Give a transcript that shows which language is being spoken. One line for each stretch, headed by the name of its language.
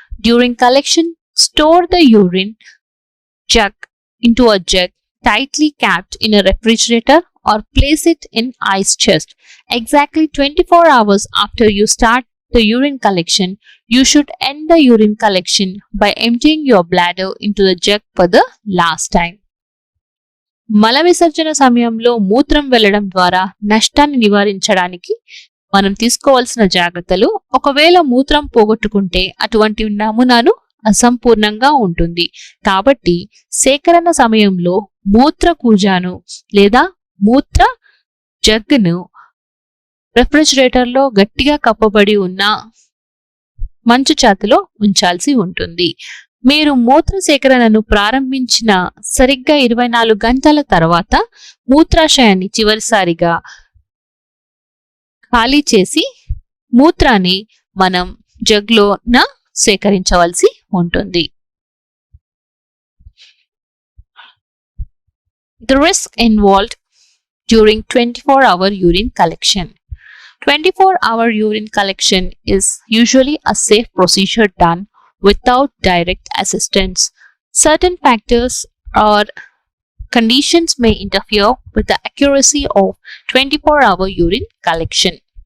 English: During collection, store the urine jug into a jug tightly capped in a refrigerator or place it in ice chest. Exactly 24 hours after you start the urine collection, you should end the urine collection by emptying your bladder into the jug for the last time.
Telugu: మల విసర్జన సమయంలో మూత్రం వెళ్లడం ద్వారా నష్టాన్ని నివారించడానికి మనం తీసుకోవాల్సిన జాగ్రత్తలు. ఒకవేళ మూత్రం పోగొట్టుకుంటే అటువంటి నమూనాను అసంపూర్ణంగా ఉంటుంది. కాబట్టి సేకరణ సమయంలో మూత్ర కూజాను లేదా మూత్ర జగ్గును రెఫ్రిజిరేటర్లో గట్టిగా కప్పబడి ఉన్న మంచు ఛాతిలో ఉంచాల్సి ఉంటుంది. మీరు మూత్ర సేకరణను ప్రారంభించిన సరిగ్గా 24 గంటల తర్వాత మూత్రాశయాన్ని చివరిసారిగా ఖాళీ చేసి మూత్రాన్ని మనం జగ్లోన సేకరించవలసి ఉంటుంది.
English: The risk involved during 24-hour urine collection. 24-hour urine collection is usually a safe procedure done without direct assistance. Certain factors or conditions may interfere with the accuracy of 24-hour urine collection.